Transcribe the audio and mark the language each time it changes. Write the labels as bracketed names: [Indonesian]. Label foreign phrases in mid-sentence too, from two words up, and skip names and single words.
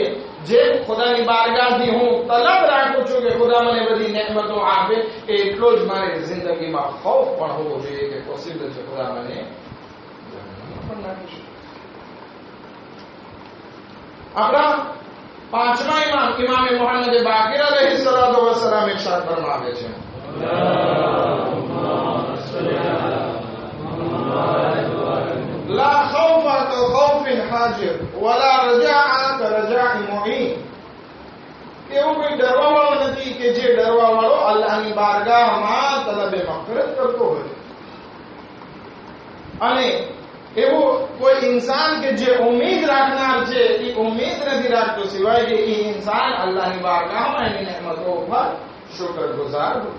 [Gujarati] જે ખુદાની બારગાહથી હું તલબ રાખું છું કે ખુદા મને બધી નેમતો આપે, એટલો જ મારી જિંદગીમાં ખૌફ પણ હોવો જોઈએ કે પોસિબલ છે ખુદા મને જહન્નમમાં પણ નાખી શકે. આપણા પાંચમા ઇમામ ઇમામે મુહમ્મદ બાકિર [Arabic] عليه الصلاة والسلام [Gujarati] ઇરશાદ ફરમાવે છે, [Arabic] لا خوف كخوف حاجر ولا رجاء كرجاء معين. [Gujarati] એવું કોઈ ડરવા વાળો નથી કે જે ડરવા વાળો અલ્લાહની બારગાહમાં તલબે મગફિરત કરતો હોય, અને એવો કોઈ ઇન્સાન કે જે ઉમ્મીદ રાખનાર છે એ ઉમ્મીદ નથી રાખતો સિવાય કે એ ઇન્સાન અલ્લાહની બારગાહમાં એની નેમતો ઉપર શુક્રગુજાર હોય.